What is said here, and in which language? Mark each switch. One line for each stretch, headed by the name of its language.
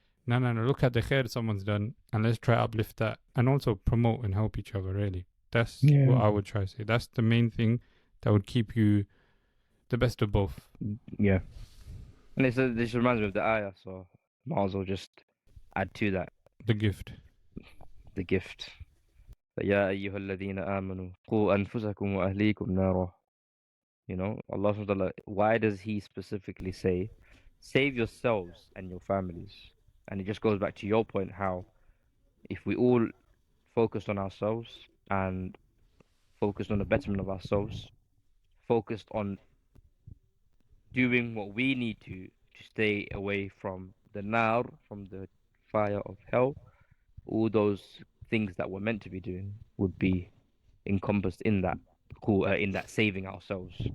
English: No, look at the khair someone's done and let's try uplift that and also promote and help each other, really. That's what I would try to say. That's the main thing that would keep you the best of both. Yeah. And this reminds me of the ayah, so might as well just add to that. The gift. The gift.
Arabic: يا أيها الذين آمنوا قوا أنفسكم وأهليكم نارا.
English: Allah subhanahu wa ta'ala, why does he specifically say, save yourselves and your families? And it just goes back to your point, how if we all focused on ourselves and focused on the betterment of ourselves, focused on doing what we need to stay away from the nar, from the fire of hell, all those things that we're meant to be doing would be encompassed in that saving ourselves.